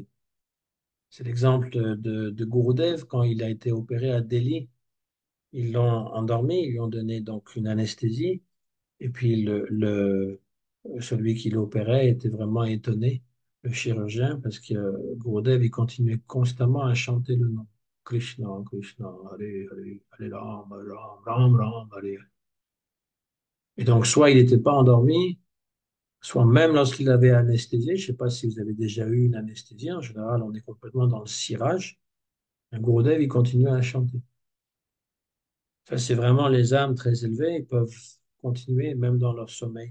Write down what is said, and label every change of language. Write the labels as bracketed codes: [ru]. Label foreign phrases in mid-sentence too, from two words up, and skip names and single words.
[fr] C'est l'exemple de Gurudev quand il a été opéré à Delhi. Ils l'ont endormi, ils lui ont donné donc une anesthésie. Et puis celui qui l'opérait était vraiment étonné, le chirurgien, parce que Gurudev, il continuait constamment à chanter le nom. [sa] Krishna, Krishna, Hare, Hare, Hare Ram, Ram, Ram, Ram, Hare. [fr] Et donc, soit il n'était pas endormi, soit même lorsqu'il avait anesthésié, je ne sais pas si vous avez déjà eu une anesthésie, en général, on est complètement dans le cirage. Un Gurudev, il continue à chanter. Ça, c'est vraiment les âmes très élevées, ils peuvent continuer même dans leur sommeil.